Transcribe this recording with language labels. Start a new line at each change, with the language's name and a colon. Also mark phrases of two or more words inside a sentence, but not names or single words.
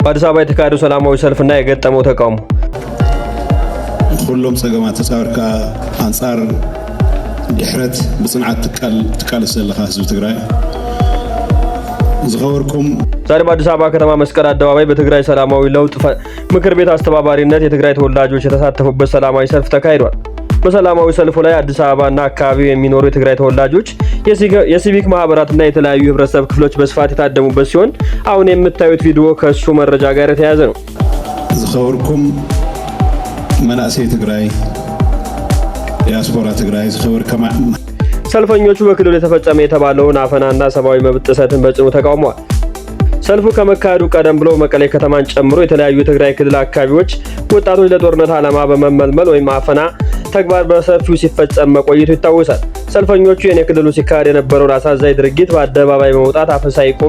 Amharic: በአዲስ አበባ የተካሄደው ሰላማዊ ሰልፍና የገጠመው ተቃውሞ
Tigrinya: ሁሉም ጸገማት ተጻወርካ አንጻር ድሕረት በጽንዓት ትቃል ዘለኻ ህዝብ ትግራይ ዝኸወርኩም
Amharic: ዛሬ በአዲስ አበባ ከተማ መስቀል አደባባይ በትግራይ ሰላማዊ ለውጥ ምክር ቤት አስተባባሪነት የትግራይ ተወላጆች የተሳተፉበት ሰላማዊ ሰልፍ ተካሂዷል። በሰላማዊ ሰልፉ ላይ አዲስ አበባና አካባቢው የሚኖሩ የትግራይ ተወላጆች የሲቪክ ማህበራትና የተለያዩ ህብረተሰብ ክፍሎች በስፋት የታደሙበት ሲሆን አሁን የምታዩት ቪዲዮ ከሱ መረጃ ጋር የተያያዘ ነው።
Tigrinya: ዝኸወርኩም መናእሰይ ትግራይ ዲያስፖራ ትግራይ ዝኸወርከማ
Amharic: ሰልፈኞቹ በክልሉ የተፈጸመ የተባለውን አፈናና ሰብአዊ መብት ጥሰትን በጽኑ ተቃውመዋል። ሰልፉ ከመካሄዱ ቀደም ብሎ መቀሌ ከተማን ጨምሮ የተለያዩ የትግራይ ክልል አካባቢዎች ወጣቶች ለጦርነት ዓላማ በመመልመል ወይም አፈና ተግባር በሰፊው ሲፈጸም መቆየቱ ይታወሳል። ሰልፈኞቹ የክልሉ ሲካሄድ የነበረውን አሳዛኝ ድርጊት በአደባባይ በመውጣት አፈሳ ይቁም፣